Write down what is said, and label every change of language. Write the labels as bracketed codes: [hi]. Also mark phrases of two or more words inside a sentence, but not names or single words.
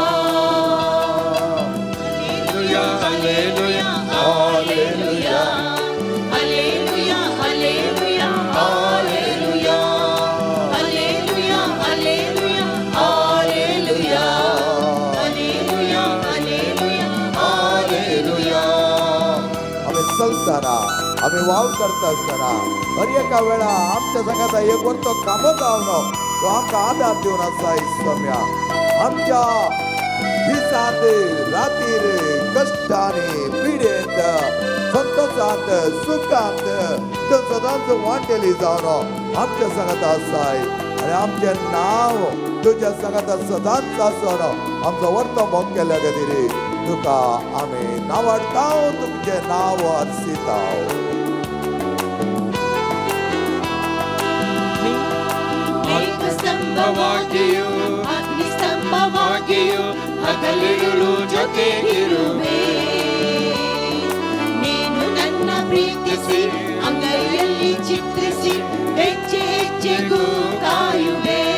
[kn] ಹಲ್ಲೆಲೂಯಾ ಹಲ್ಲೆಲೂಯಾ ಹಲ್ಲೆಲೂಯಾ ಹಲ್ಲೆಲೂಯಾ ಹಲ್ಲೆಲೂಯಾ ಹಲ್ಲೆಲೂಯಾ ಹಲ್ಲೆಲೂಯಾ ಹಲ್ಲೆಲೂಯಾ ಹಲ್ಲೆಲೂಯಾ ಹಲ್ಲೆಲೂಯಾ ಹಲ್ಲೆಲೂಯಾ. [kok] आमी चलतना आमी वाव करता आसतना हर एका वेळा आमच्या संगात एक वर्तो कामो गावनो तो आमकां आदार दिवन आसा. इस्वाम्या आमच्या दिसांत रातीर कश्टांनी पिडेंत संतोषांत सुखांत तो सदांच वांटेली जावन आमच्या संगात आसाय. आनी आमचें नांव तुज्या संगात सदांच आसून आमचो वर्तो मोग केल्या खातीर तुका आमी नावाडटाव तुमचें नांव हर्शिताव. [kn] ಮೇಘಸ್ತಂಭವಾಗಿಯೂ ಅಗ್ನಿಸ್ತಂಭವಾಗಿಯೂ ಹಗಲಿರುಳು ಜೊತೆಗಿರುವೆ. ನೀನು ನನ್ನ ಪ್ರೀತಿಸಿ ಅಂಗೈಯಲ್ಲಿ ಚಿತ್ರಿಸಿ ಹೆಜ್ಜೆ ಹೆಜ್ಜೆಗೂ ಕಾಯುವೆ.